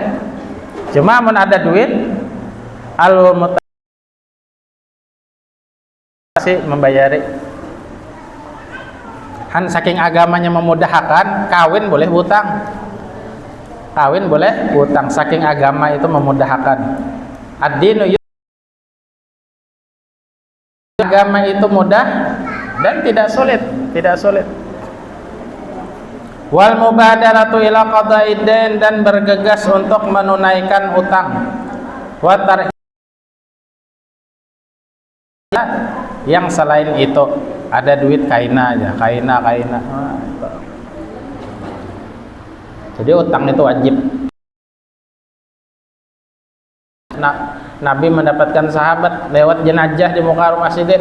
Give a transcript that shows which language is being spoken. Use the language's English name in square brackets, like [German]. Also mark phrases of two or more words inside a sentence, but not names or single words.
[Banjar] Cuma mun ada duit membayari. Han saking agamanya memudahkan, kawin boleh hutang. Kawin boleh hutang, saking agama itu memudahkan. Ad-dinu, [Indonesian] agama itu mudah dan tidak sulit, tidak sulit. [Arabic] والمبادرة إلى قضاء الدين, [Indonesian] dan bergegas untuk menunaikan utang. [Banjar] Wa yang selain itu ada duit kaina aja, kaina. [Indonesian] Jadi utang itu wajib. Nah, Nabi mendapatkan sahabat lewat jenazah di muka rumah masjid.